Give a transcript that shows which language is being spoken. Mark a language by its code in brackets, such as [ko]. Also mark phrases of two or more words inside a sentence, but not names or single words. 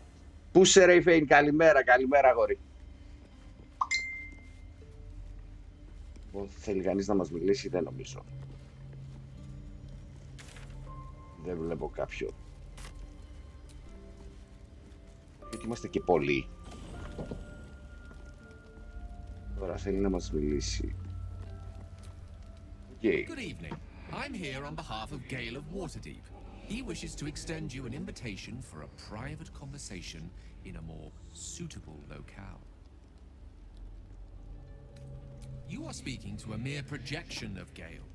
[el] Πού σε ρε η Φέιν, καλημέρα, καλημέρα αγόρι. Θέλει κανείς να μας μιλήσει, δεν νομίζω. Δεν βλέπω κάποιον. Γιατί είμαστε και πολλοί. Τώρα θέλει να μας μιλήσει. [en] Okay. Good evening. I'm here on behalf of Gale of Waterdeep. He wishes to extend you an invitation for a private conversation in a more suitable locale. You are speaking to a mere projection of Gale.